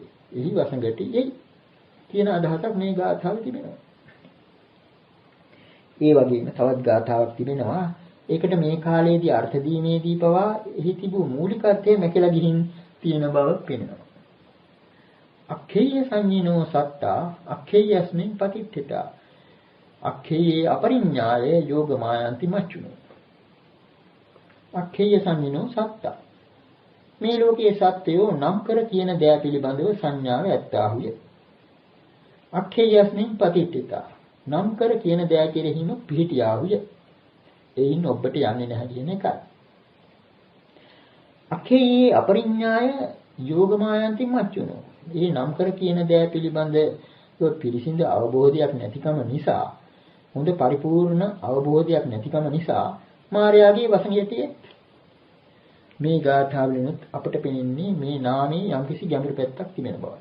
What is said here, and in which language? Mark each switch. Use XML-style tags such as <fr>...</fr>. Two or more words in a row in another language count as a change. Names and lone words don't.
<si>එහි වසඟටි යයි කියන අදහසක් මේ ගාථාවේ තිබෙනවා. ඒ වගේම තවත් ගාථාවක් තිබෙනවා. ඒකට මේ කාලයේදී අර්ථ දීමේදී පවා එහි තිබූ මූලික අර්ථය මැකලා ගිහින් තියෙන බව පේනවා.</si> <pi>අක්ඛේය සංඤිනෝ සත්තා අක්ඛේයස්මින් පතිට්ඨිතා අක්ඛේයේ අපරිඤ්ඤාය යෝගමායන්ති මච්චුනෝ අක්ඛේය සංඤිනෝ සත්තා</pi> <si>මේ ලෝකයේ සත්‍යෝ නම් කර කියන දෑ පිළිබඳව සංඥාව ඇත්තාහුය</si> <pi>අක්ඛේයස්මින් පතිට්ඨිතා</pi> <si>නම් කර කියන දෑ කෙරෙහිම පිහිටියාහුය එයින් ඔබට යන්නේ නැහැ කියන එකයි</si> <pi>අක්ඛේයේ අපරිඤ්ඤාය යෝගමායන්ති මච්චුනෝ</pi> <si>මේ නම් කර කියන දෑ පිළිබඳව පිරිසිදු අවබෝධයක් නැතිකම නිසා හොඳ පරිපූර්ණ අවබෝධයක් නැතිකම නිසා මායාවේ වසඟයතියේ මේ ගාථාවලිනුත් අපට පෙනෙන්නේ මේ නාමයේ යම්කිසි ගැඹුරු පැත්තක් තිබෙන බවයි.</si>